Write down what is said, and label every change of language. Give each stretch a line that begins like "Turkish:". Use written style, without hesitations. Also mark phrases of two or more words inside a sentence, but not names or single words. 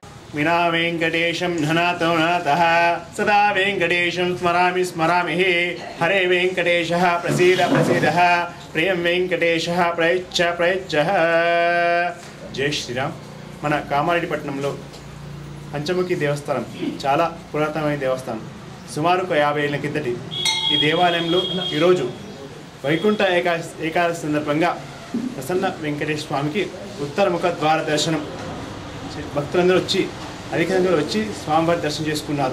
Sanskrit: विना वेंकटेशं धनातो नातः सदा वेंकटेशं स्मरामि स्मरामि हरे वेंकटेशः प्रसीद प्रसीदः प्रियं वेंकटेशः प्रयच्छ प्रयच्छः। जय श्रीराम।
Telugu: మన కామారెడ్డిపట్నంలో పంచముఖి దేవస్థానం చాలా పురాతనమైన దేవస్థానం. సుమారు 50 ఏళ్ల కిందటి ఈ దేవాలయంలో ఈరోజు వైకుంఠ ఏకాదశి సందర్భంగా ప్రసన్న వెంకటేశ్వర స్వామికి ఉత్తరముఖ ద్వార దర్శనం భక్తులందరూ వచ్చి అధిక సంఖ్యలో వచ్చి స్వామివారి దర్శనం చేసుకున్నారు.